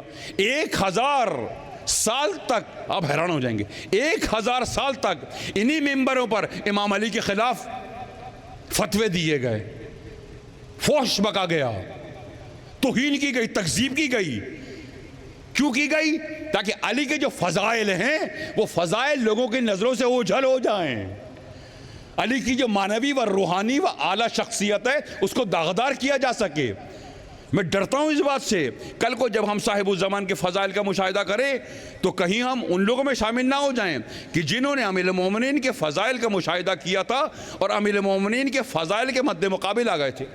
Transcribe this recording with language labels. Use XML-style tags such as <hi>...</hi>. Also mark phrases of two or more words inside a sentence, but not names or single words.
<ur>1000 سال تک آپ حیران ہو جائیں گے، 1000 سال تک انہی ممبروں پر امام علی کے خلاف فتوے دیے گئے، فحش بکا گیا، توہین کی گئی، تکذیب کی گئی۔ کیوں کی گئی؟ تاکہ علی کے جو فضائل ہیں وہ فضائل لوگوں کی نظروں سے اوجھل ہو جائیں، علی کی جو معنوی و روحانی و اعلیٰ شخصیت ہے اس کو داغدار کیا جا سکے۔ میں ڈرتا ہوں اس بات سے، کل کو جب ہم صاحب الزمان کے فضائل کا مشاہدہ کریں تو کہیں ہم ان لوگوں میں شامل نہ ہو جائیں کہ جنہوں نے امیر المومنین کے فضائل کا مشاہدہ کیا تھا اور امیر المومنین کے فضائل کے مد مقابل آ گئے تھے۔</ur>